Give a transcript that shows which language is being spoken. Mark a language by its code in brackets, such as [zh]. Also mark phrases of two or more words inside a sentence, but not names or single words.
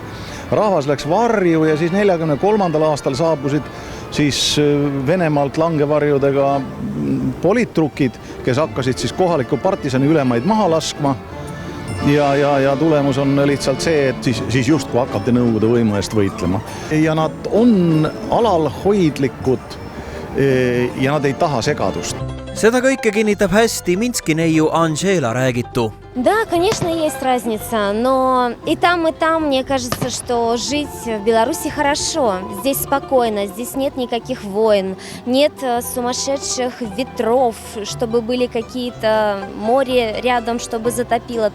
[et] Rahvas läks varju ja siis 1943. aastal saabusid siis Venemaalt langevarjudega politrukid, kes hakkasid siis kohaliku partisani ülemaid maha laskma. Ja tulemus on lihtsalt see, et siis justkui hakati Nõukogude võimu eest võitlema. Ja nad on alalhoidlikud ja nad ei taha segadust. Seda kõike kinnitab hästi Minski neiu Anžela räägitu. [ru] Да, конечно, есть разница, но и там, мне кажется, что жить в Беларуси хорошо. Здесь спокойно, здесь нет никаких войн, нет сумасшедших ветров, чтобы были какие-то море рядом, чтобы затопило.